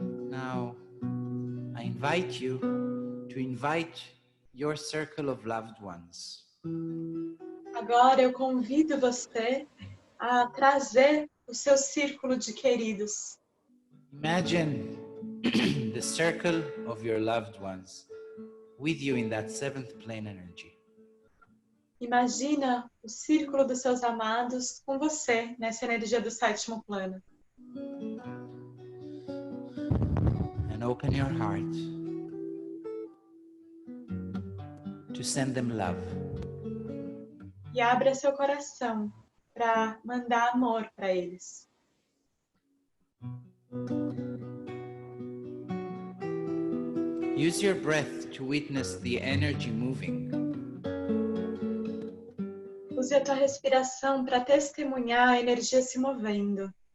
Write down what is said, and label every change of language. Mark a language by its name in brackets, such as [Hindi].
[English] Now, I invite you to invite your circle of loved ones. [Portuguese] Agora eu convido você a trazer o seu círculo de queridos. [English] Imagine the circle of your loved ones with you in that seventh plane energy. [Portuguese] Imagina o círculo dos seus amados com você nessa energia do sétimo plano. [English] And open your heart to send them love. [Portuguese] E abra seu coração para mandar amor para eles. [English] Use your breath to witness the energy moving. [Portuguese] Use a tua respiração para testemunhar a energia se movendo.